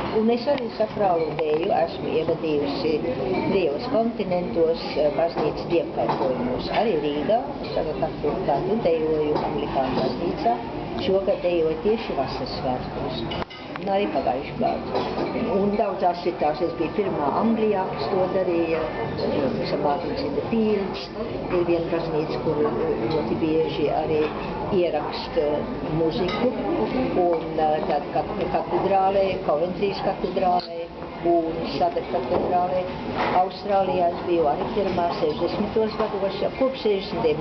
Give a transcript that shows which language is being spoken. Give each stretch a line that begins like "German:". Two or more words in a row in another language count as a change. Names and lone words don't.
Latvian: Un es arī sakrālu deju esmu ievadījusi Dievas kontinentos, baznīcas dievkalpojumos. Arī Rīgā, tagad katru gadu dejoju Anglikānu baznīcā, šogad dejoju tieši vasaras svētkos. Un arī pagājuši gadu. Un daudzās citās es biju pirmā Anglijā, kas to darīja, St. Martin's in the Fields, ir viena baznīca, kur ļoti bieži arī ierakst muziku, un tad katedrālē, Koventrijas katedrālē, un Sadak katedrālē. Austrālijā es biju arī pirmā 60. gados, jau kopš 60.